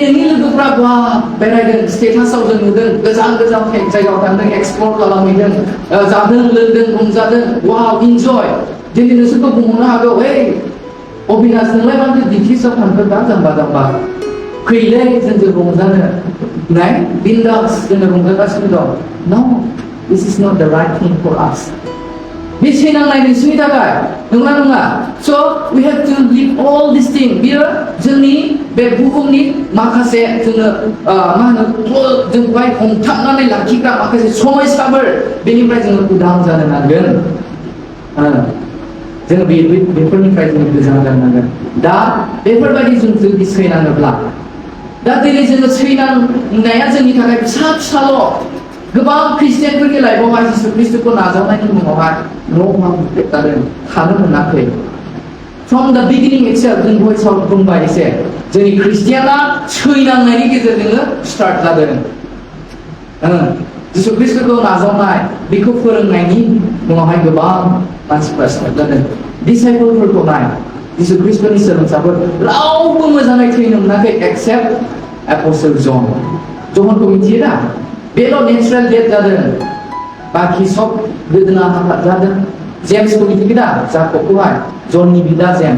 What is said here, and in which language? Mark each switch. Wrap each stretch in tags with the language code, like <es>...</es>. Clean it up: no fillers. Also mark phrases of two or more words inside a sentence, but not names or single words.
<brx>नोंनि लोगोफ्रा बा बेरायदों स्टेटासाव जों नुदों गोजान गोजान जायगायाव थांदों एक्सप्लर खालामहैदों जादों लोंदों रंजादों वाव इन्जय दिनै नोंसोरखौ बुंहरनो हागौ अबिनाश नोंलाय मानो डिग्रिसआव थांखो दा जाम्बा जाम्बा फैलै जोंजों रंजानो नाय बिन्दास जोङो रंजागासिनो दं</brx> <en>no this is not the right thing for us</en> <brx>बे सैनांनाय नोंसिनि थाखाय नङा नङा स'</brx> <en>we have to live all this thing</en> <brx>बियो जोंनि बे बुहुमनि माखासे जोङो मा होनो जोंखौहाय हमथाबनानै लाखिग्रा माखासे समयसाफोर बेनिफ्राय जोङो उदां जानो नांगोन जोङो बेफोरनिफ्राय जोङो गोजान जानो नांगोन दा बेफोरबायदि जों जुदि सैनाङोब्ला दा दिनै जोङो सैनांनाया जोंनि थाखाय फिसा फिसाल' गोबां ख्रिस्टियानफोरनि लाइफआवहाय जिसु ख्रिस्ट'खौ नाजावनायनि मुङावहाय न' बां नाख्रेबजादों थानो मोनाखै</brx> <en>from the beginning itself</en> <brx>जों भइसआव बुंबाय एसे जोंनि ख्रिस्टियाना सैनांनायनि गेजेरजोंनो स्टार्ट जादों जिसु ख्रिस्टखौ नाजावनाय बेखौ फोरोंनायनि उनावहाय गोबां मानसिफ्रा स्टार्ट जादों डिसाइपलफोरखौ नाय जिसु ख्रिस्टनि सोलोंसाफोर रावबो मोजाङै थैनो मोनाखै एक्सेप्ट एपस्टल ज'नखौ मिथियो दा बेल' नेचारेल डेथ जादों बाखि सब गोदोना हाबा जादों जेम्सखौ मिथियो दा जाकबखौहाय जननि बिदा जेम्स</brx>